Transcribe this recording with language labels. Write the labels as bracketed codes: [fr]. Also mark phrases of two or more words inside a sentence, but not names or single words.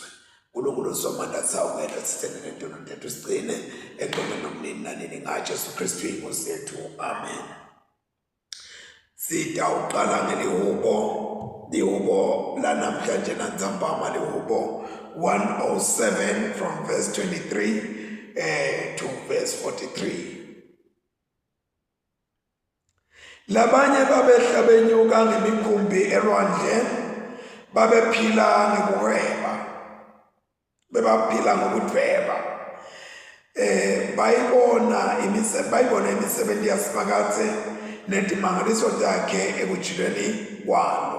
[ss] Nkulunkulu somandla sawukela sithelele ntono tethu sigcine eqomeni nomnini nanini ngaJesu Kristu inkosi yethu, amen. Sitawuqala lihubo lanamhlanje nantsambama, lihubo 107 [en] from verse 23 to verse 43. [ss] Labanye babehla benyuka ngemikhumbi elwandle, babephila ngekuhweba, bebaphila ngokudweba. Bayibona imisebenzi yasiphakade nedimangaliso zakhe ekujuleni kwalo.